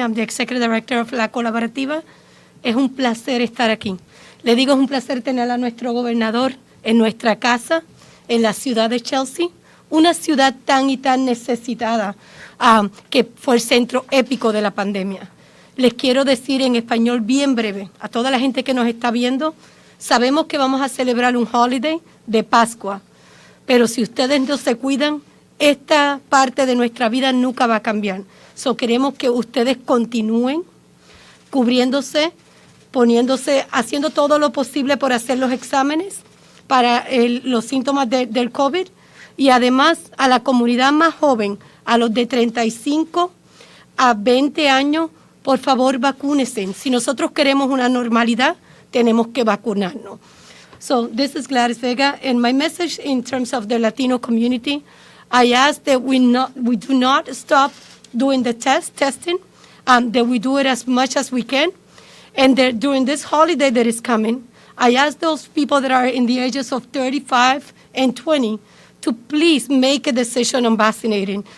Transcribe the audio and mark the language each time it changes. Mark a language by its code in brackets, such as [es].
[en] I'm the Executive Director of La Colaborativa. [es] Es un placer estar aquí. Le digo, es un placer tener a nuestro gobernador en nuestra casa, en la ciudad de Chelsea, una ciudad tan y tan necesitada que fue el centro épico de la pandemia. Les quiero decir en español bien breve a toda la gente que nos está viendo, sabemos que vamos a celebrar un holiday de Pascua, pero si ustedes no se cuidan, esta parte de nuestra vida nunca va a cambiar. So queremos que ustedes continúen cubriéndose, poniéndose, haciendo todo lo posible por hacer los exámenes para los síntomas del COVID, y además a la comunidad más joven, a los de 35 a 20 años, por favor, vacúnense. Si nosotros queremos una normalidad, tenemos que vacunarnos. [en] So this is Gladys Vega, and my message in terms of the Latino community, I ask that we do not stop doing the testing, that we do it as much as we can, and that during this holiday that is coming, I ask those people that are in the ages of 35 and 20 to please make a decision on vaccinating.